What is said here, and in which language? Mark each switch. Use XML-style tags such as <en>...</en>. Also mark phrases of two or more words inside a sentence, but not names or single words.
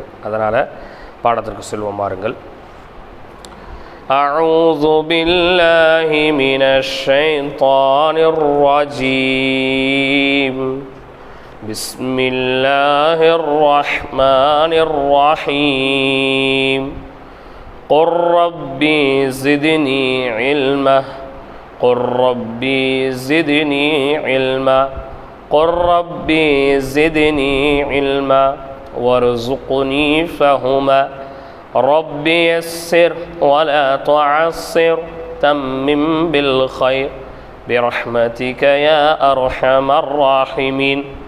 <ta>அதனால் பாடத்திற்கு செல்வோம் பாருங்கள்.</ta> <ar>أعوذ بالله من الشيطان الرجيم. بسم الله الرحمن الرحيم. قل ربي زدني علما قل ربي زدني علما قل ربي زدني علما وارزقني فهما رب يسر ولا تعسر تمم بالخير برحمتك يا أرحم الراحمين.</ar>